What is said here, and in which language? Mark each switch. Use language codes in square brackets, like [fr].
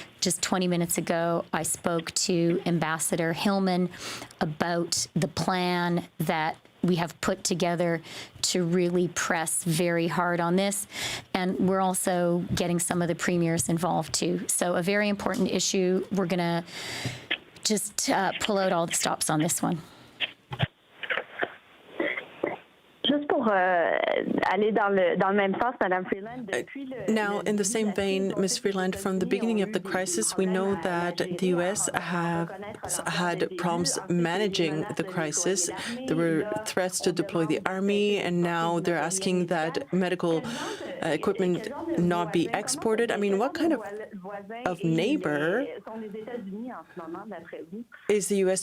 [en] Just 20 minutes ago, I spoke to Ambassador Hillman about the plan that we have put together to really press very hard on this. And we're also getting some of the premiers involved too. So a very important issue. We're going to just pull out all the stops on this one. [fr] Juste pour aller dans le même sens, Madame Freeland. [en] Now, in the same vein, Ms. Freeland, from the beginning of the crisis, we know that the U.S. has had problems managing the crisis. There were threats to deploy the army, and now they're asking that medical equipment not be exported. I mean, what kind of neighbor is the U.S.